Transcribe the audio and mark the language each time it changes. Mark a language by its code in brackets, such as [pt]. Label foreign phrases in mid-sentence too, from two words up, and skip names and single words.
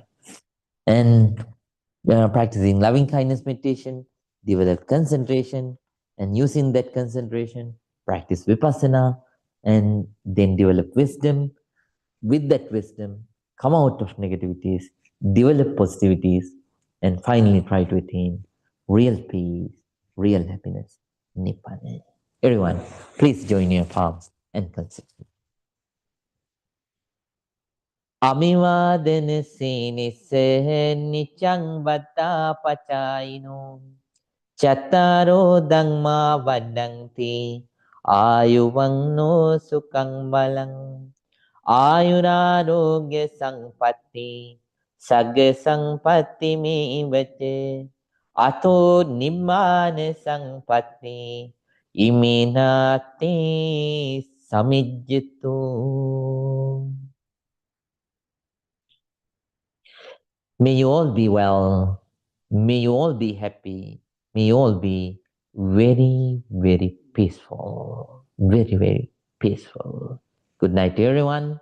[en] And practicing loving kindness meditation, develop concentration, and using that concentration, practice vipassana, and then develop wisdom. With that wisdom, come out of negativities, develop positivities, and finally try to attain real peace, real happiness, nibbana. Everyone, please join your palms and consider. [pi] අමිවාදන සීනිස්ස නිච්චං වත්තා පචායිනෝ චතරෝ ධම්මා වඩ්ඩන්ති ආයුවන්නෝ සුකං බලං ආයුරාරෝග්‍ය සංපත්ති සග්ග සංපත්ති මේවච අතෝ නිම්මාන සංපත්ති ඉමිනාති සමිජ්ජතු. [en] May you all be well. May you all be happy. May you all be very, very peaceful. Very, very peaceful. Good night to everyone.